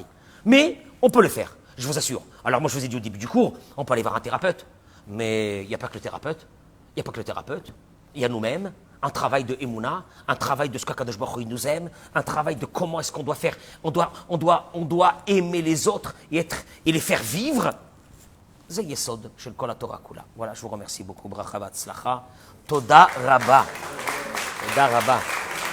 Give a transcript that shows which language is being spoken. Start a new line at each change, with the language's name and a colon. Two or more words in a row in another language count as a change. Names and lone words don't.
French: Mais on peut le faire, je vous assure. Alors moi, je vous ai dit au début du cours, on peut aller voir un thérapeute. Mais il n'y a pas que le thérapeute. Il y a nous-mêmes, un travail de Emouna, un travail de ce qu'
Hebrew: הקדוש ברוך הוא
French: nous aime, un travail de comment est-ce qu'on doit faire. On doit aimer les autres et les faire vivre. C'est
Hebrew: יסוד של כל התורה כולה.
French: Voilà, je vous remercie beaucoup.
Hebrew: ברכה והצלחה. תודה רבה.